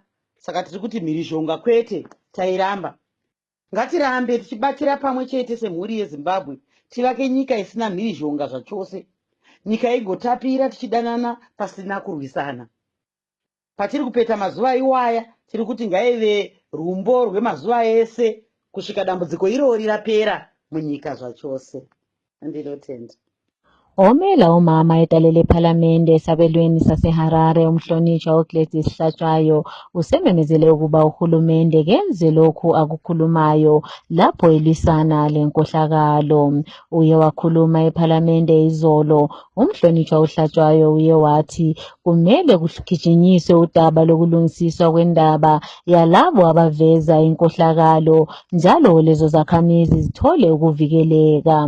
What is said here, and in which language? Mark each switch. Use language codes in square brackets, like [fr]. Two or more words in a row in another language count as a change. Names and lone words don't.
[sn] Saka tiri kuti mhirizhonga kwete, tairamba. Ngatirambe tichibatira pamwe chete semhuri yeZimbabwe, tivake nyika isina mhirizhonga zvachose, nyika igotapira tichidanana pasina kurwisana. Patiri kupeta mazuva iwaya, tiri kuti ngaive rumbo rwemazuva ese kusvika dambudziko irori rapera munyika zvachose. Ndinotenda. [nd] Omela umama etalele ephalamende esabelweni saseHarare umhlonishwa uGladys Hlatshwayo usememezele ukuba uhulumende kenze lokhu akukhulumayo lapho elwisana lenkohlakalo. Uye wakhuluma ephalamende izolo. Umhlonishwa uHlatshwayo uye wathi kumele kugijinyiswe udaba lokulungisiswa kwendaba yalabo abaveza inkohlakalo, njalo lezo zakhamizi zithole ukuvikeleka.